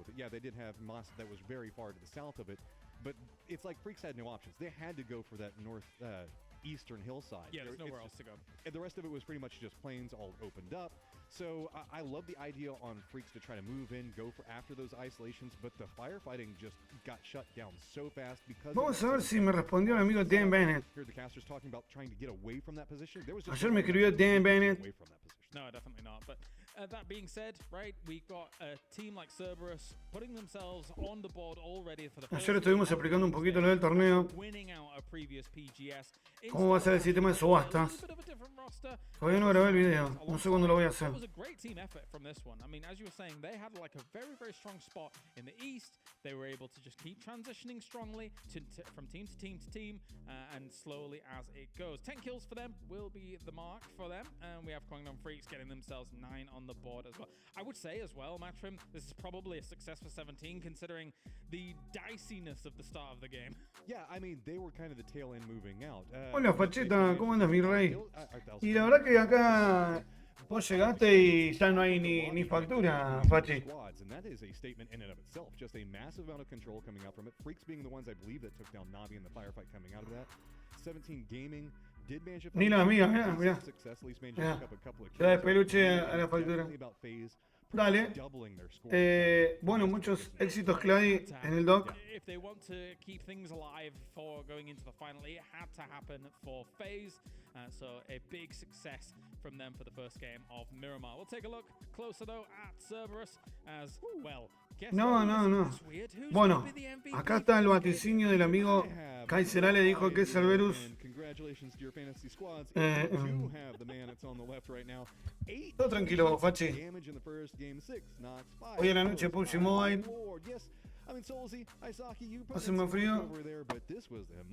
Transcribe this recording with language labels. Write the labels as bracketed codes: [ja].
[en] Yeah, they did have Moss that was very far to the south of it, but it's like Freaks had no options. They had to go for that north eastern hillside. Yeah, there's nowhere else to go. And the rest of it was pretty much just plains all opened up. So I love the idea on Freaks to try to move in, go for after those isolations, but the firefighting just got shut down so fast because. [es] Vamos a ver si me respondió el amigo Dan Bennett. [en] Heard the casters talking about trying to get away from that position. There was [es] Ayer me escribió Dan Bennett. [en] No, definitely not. But that being said, right, we got a team like Cerberus putting themselves on the board already for the first [es] Ayer estuvimos explicando un poquito lo del torneo. [en] winning out a previous PGS. [es] ¿Cómo va a ser el sistema de subastas? Todavía no grabé el video. No sé cuándo lo voy a hacer. [en] It was a great team effort from this one. I mean, as you were saying, they had like a very, very strong spot in the east. They were able to just keep transitioning strongly from team to team to team, and slowly as it goes. 10 kills for them will be the mark for them, and we have Kwangdong Freaks getting themselves 9 on the board as well. I would say as well, Matrim, this is probably a success for 17 considering the diciness of the start of the game. Yeah, I mean, they were kind of the tail end moving out. [es] Hola, Facheta, ¿cómo andas, mi rey? Y la verdad que acá vos llegaste y ya no hay ni factura, Fachi. [en] And that is a statement in and of itself. Just a massive amount of control coming out from it. Freaks being the ones I believe that took down Na'Vi in the firefight coming out of that. 17 Gaming did manage to [es] Ni la amiga, mirá. [en] successfully managed to pick up a couple of kills. [es] Trae peluche a la factura. [en] About FaZe [es] Dale. [en] doubling their score. [es] Bueno, muchos éxitos, Clay, en el doc. [en] If they want to keep things alive for going into the final, it had to happen for FaZe. So a big success from them for the first game of Miramar. We'll take a look closer though at Cerberus as well. [es] No. Bueno, acá está el vaticinio del amigo Kaiser Ale, dijo que Cerberus. [en] Congratulations to your fantasy squads. You have the man that's on the left right now. 8 [es] Todo tranquilo, Fachi. [en] damage in the first game, 6 knocks, 5. [es] Hoy en la noche PUBG Mobile. [en] Yes. I mean, Solzy, Isaki, you put [es] Hace más frío. [en] over there, but this was the